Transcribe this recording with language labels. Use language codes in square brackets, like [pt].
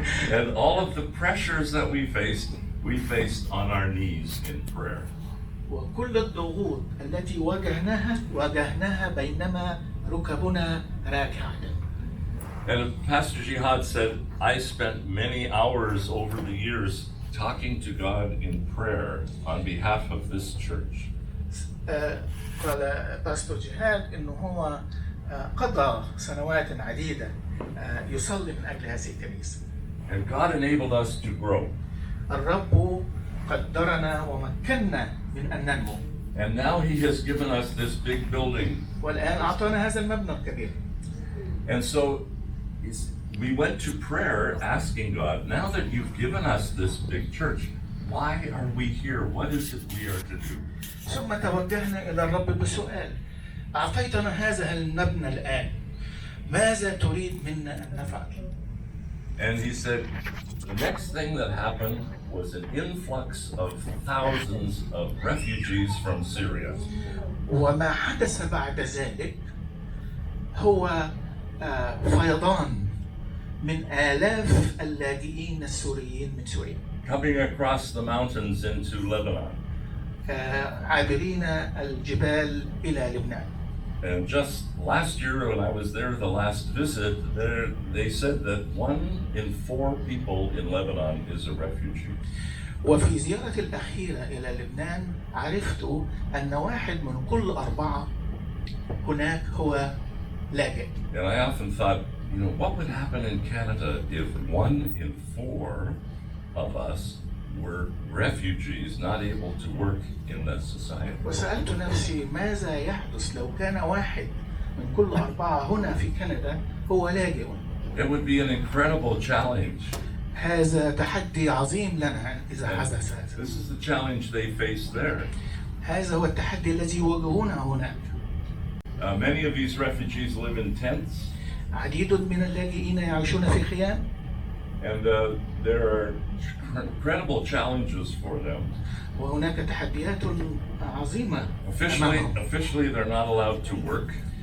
[en] And all of the pressures that we faced on our knees in prayer. [ar] وكل الضغوط التي واجهناها بينما ركبنا راكعة. [en] And Pastor Jihad said, I spent many hours over the years talking to God in prayer on behalf of this church. [ar] قال باستور جهاد إنه هو قضى سنوات عديدة يصلي من أجل هذه الكنيسة. [en] And God enabled us to grow. [ar] الرب قدرنا ومكننا من أن ننمو. [en] And now He has given us this big building. [ar] والآن أعطانا هذا المبنى الكبير. [en] And so we went to prayer asking God, now that you've given us this big church, why are we here? What is it we are to do? [ar] ثم توجهنا إلى الرب بسؤال أعطيتنا هذا المبنى الآن ماذا تريد منا أن نفعل؟ [en] And he said, the next thing that happened was an influx of thousands of refugees from Syria. [ar] وما حدث بعد ذلك هو فيضان من آلاف اللاجئين السوريين من سوريا. [en] Coming across the mountains into Lebanon. [ar] عابرين الجبال إلى لبنان. [en] And just last year when I was there, the last visit, they said that 1 in 4 people in Lebanon is a refugee. [ar] وفي زيارتي الأخيرة إلى لبنان عرفت أن 1 من كل 4 هناك هو لاجئ. [en] And I often thought, what would happen in Canada if 1 in 4 of us were refugees, not able to work in that society? [ar] وسألت نفسي ماذا يحدث لو كان 1 من كل 4 هنا في كندا هو لاجئ. [en] It would be an incredible challenge. [ar] هذا تحدي عظيم لنا إذا حدث هذا. [en] This is the challenge they face there. [ar] هذا هو التحدي الذي يواجهونه هناك. [en] Many of these refugees live in tents. [ar] عديد من اللاجئين يعيشون في خيام. [en] And there are incredible challenges for them. [ar] وهناك تحديات عظيمة. [en] Officially, they're not allowed to work.